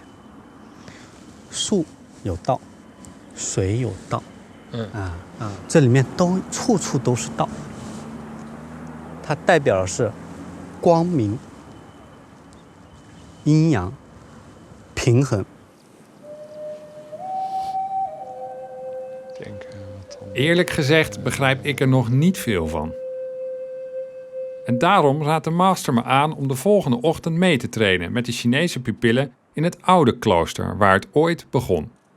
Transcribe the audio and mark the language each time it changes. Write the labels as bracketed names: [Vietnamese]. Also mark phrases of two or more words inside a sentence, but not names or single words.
[Chinese] 树有道，水有道，这里面处处都是道。它代表的是光明、阴阳、平衡。 [Dutch] Eerlijk gezegd begrijp ik er nog niet veel van. En daarom raadt de master me aan om de volgende ochtend mee te trainen met de Chinese pupillen in het oude klooster waar het ooit begon.